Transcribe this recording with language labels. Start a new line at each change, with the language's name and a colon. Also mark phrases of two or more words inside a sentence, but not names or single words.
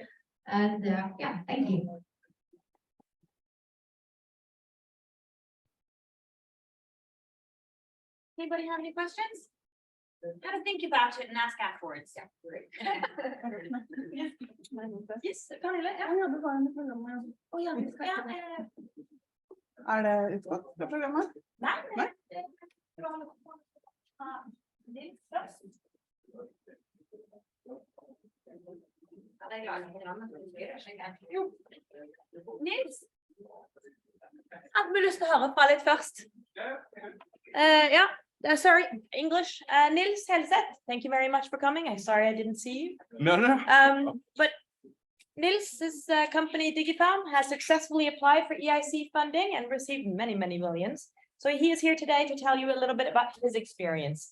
English: And yeah, thank you. Anybody have any questions? Gotta think about it and ask afterwards. Yeah, great. Yes,
Norwegian: Pernille, ja. Oh, ja, ja, Er det utgått fra programmet? Nei. Nei. Nils først. Ja, det er klart. Jo. Nils? Hadde vi lyst til å høre fra litt først? Ja.
English: Sorry, English. Nils Helseth, thank you very much for coming. I'm sorry I didn't see you. No. But Nils's company Digifarm has successfully applied for EIC funding and received many, many millions. So he is here today to tell you a little bit about his experience.